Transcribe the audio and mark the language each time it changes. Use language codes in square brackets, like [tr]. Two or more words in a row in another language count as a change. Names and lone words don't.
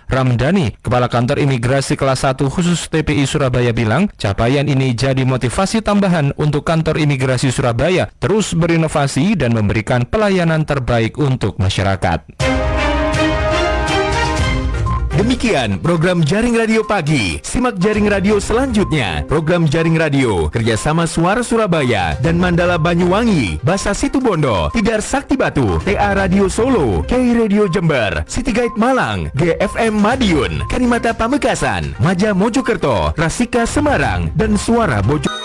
[id] Ramdhani, Kepala Kantor Imigrasi Kelas 1 khusus TPI Surabaya bilang, capaian ini jadi motivasi tambahan untuk kantor imigrasi Surabaya terus berinovasi dan memberikan pelayanan terbaik untuk masyarakat. Demikian program Jaring Radio Pagi. Simak Jaring Radio selanjutnya. Program Jaring Radio kerjasama Suara Surabaya dan Mandala Banyuwangi, Basa Situbondo, Tidar Sakti Batu, TA Radio Solo, K Radio Jember, City Guide Malang, GFM Madiun, Karimata Pamekasan, Maja Mojokerto, Rasika Semarang, dan Suara Bojo